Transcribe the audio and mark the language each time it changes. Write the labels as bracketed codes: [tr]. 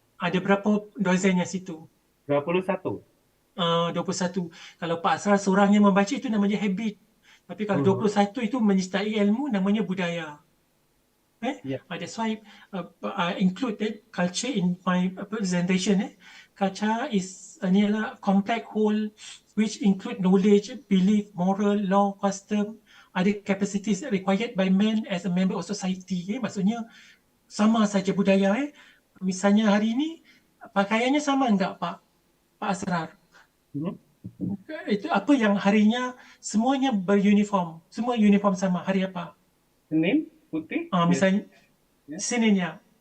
[ms] Ada berapa dosennya situ? 21. 21. Kalau Pak Asrar seorang yang membaca itu namanya habit. Tapi kalau 21 itu menyertai ilmu namanya budaya. [en] That's why I include culture in my presentation. Culture is a complex whole which include knowledge, belief, moral, law, custom, other capacities required by man as a member of society. [ms] Maksudnya sama saja budaya. Misalnya hari ini pakaiannya sama enggak Pak Asrar? Itu apa yang harinya semuanya beruniform, semua uniform sama. Hari apa? Senin, putih. Misalnya Senin ya.